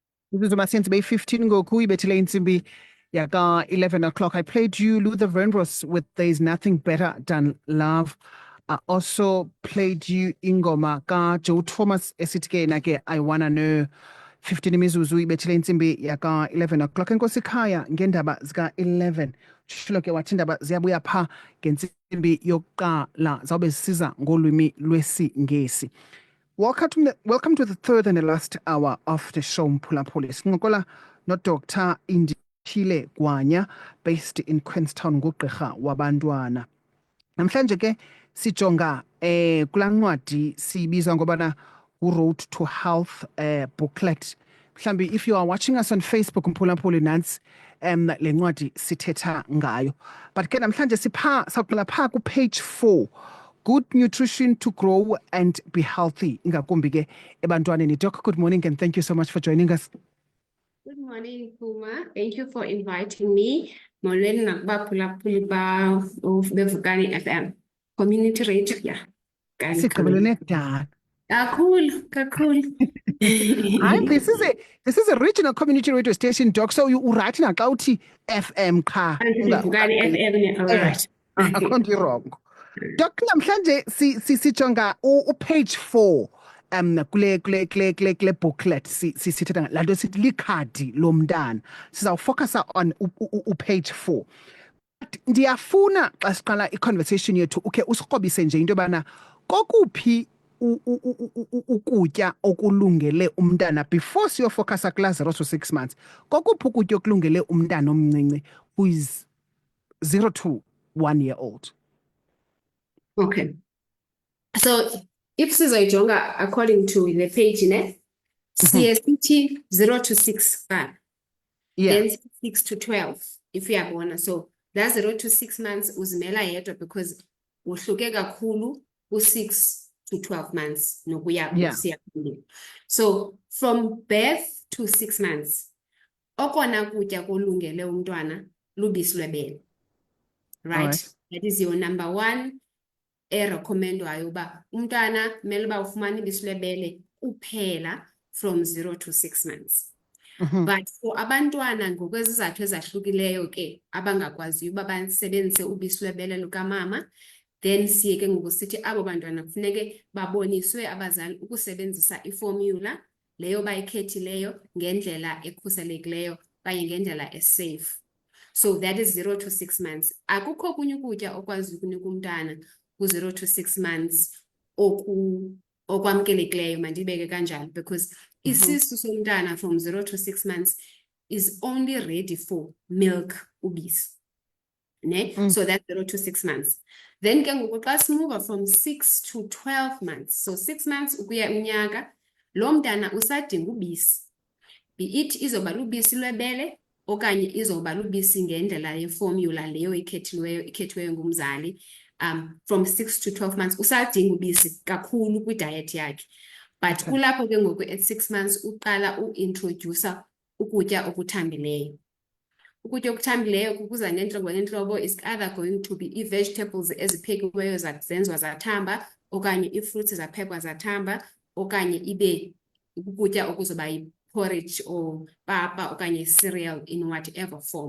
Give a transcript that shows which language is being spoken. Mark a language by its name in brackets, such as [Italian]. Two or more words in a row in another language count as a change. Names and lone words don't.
[English] This is [Xhosa] Masienzi Bay 15 ngoku ibethile intsimbi yaka 11 o'clock. [English] I played you Luther Vandross with There's Nothing Better Than Love. I also played you [Xhosa] ingoma ka Joe Thomas esithi ke na ke I Wanna Know. 15 imizuzu ibethile intsimbi yaka 11 o'clock. Enkosi khaya ngendaba zika 11. Shilo ke wathi indaba ziyabuya pha ngentsimbi yokuqala zawube zisiza ngolwimi lwesiNgesi. [English] Welcome to the third and the last hour of the show, [Xhosa] Mphulaphuli. Sincokola no Dr. Indile Gwanya, [English] based in Queenstown, [Xhosa] ngugqirha wabantwana. Namhlanje ke sijonga kula ncwadi siyibiza ngobana Road to Health booklet. [English] Mhlambi if you are watching us on Facebook, [Xhosa] Mphulaphuli nantsi le ncwadi sithetha ngayo. But ke namhlanje saqala pha ku page 4. [English] Good nutrition to grow and be healthy. [Xhosa] Ingakumbi ke ebantwaneni. [English] Doc, good morning and thank you so much for joining us. Good morning, Puma. Thank you for inviting me. [Xhosa] Molweni nakubaphulaphuli ba Bevukani FM community radio. [English] Yeah. [Xhosa] Sigqibelene kudala. Kakhulu. Hayi, [English] this is a regional community radio station, Doc. So you right [Xhosa] na xa uthi FM qha. [English] Bevukani FM, all right. I can't be wrong. [Xhosa] Doc, namhlanje sijonga page 4 kule booklet sithetha lanto sithi likhadi lomntana. Sizawufocusa [English] on page 4. [Xhosa] Ndiyafuna xa siqala i-conversation yethu ukhe usikrobise nje into yobana kokuphi ukutya okulungele umntana before siyofocusa kula [English] 0 to 6 months. [Xhosa] Kokuphi ukutya okulungele umntana omncinci [English] who is 0 to 1 year old. Okay. So if sizoyijonga according to the page siye 0 to 6 then 6 to 12 if uyabona. So that 0 to 6 months [Xhosa] uzimela yedwa because uhluke kakhulu [English] u6 to 12 months [Xhosa] nokuya siya. [English] So from birth to 6 months [Xhosa] okona kutya kulungele umntwana lubisi lwebele. [English] Right? That is your number 1 [Xhosa] recommendwayo uba umntwana kumele uba ufumana ibisi lwebele kuphela [English] from 0 to 6 months. [Xhosa] But for abantwana ngokwezizathu ezahlukileyo ke abangakwaziyo uba basebenzise ubisi lwebele lukamama, then siye ke ngokusithi abo bantwana kufuneke baboniswe abazali ukusebenzisa iformula leyo bayikhethileyo ngendlela ekhuselekileyo kanye ngendlela esafe. [English] So that is 0 to 6 months. [Xhosa] Akukho kunye ukutya okwazi ukunika umntana ku [English] 0 to 6 months [Xhosa] okwamkelekileyo mandibeke kanjalo because isisu somntana [English] from 0 to 6 months is only ready for milk [Xhosa] ubisi. [English] So that's 0 to 6 months. Then [Xhosa] ke ngoku xa simuva [English] from 6 to 12 months. [Xhosa] So 6 months ukuya unyaka lo mntana usadinga ubisi. [English] Be it [Xhosa] izoba lubisi lwebele okanye izoba lubisi ngendlela yeformula leyo ikhethiweyo ngumzali. [English] From 6 to 12 months [Xhosa] usadinga ubisi kakhulu kwi-diet yakhe. But kulapho ke ngoku [English] at 6 months [Xhosa] uqala uintroduce ukutya okuthambileyo. Ukutya okuthambileyo kukuza ngeentlobo [English] is either going to be [Xhosa] i-vegetables eziphekiweyo zenziwa zathamba okanye i-fruits zaphekwa zathamba okanye ibe ukutya okuzoba yi-porridge or papa okanye cereal [English] in whatever form.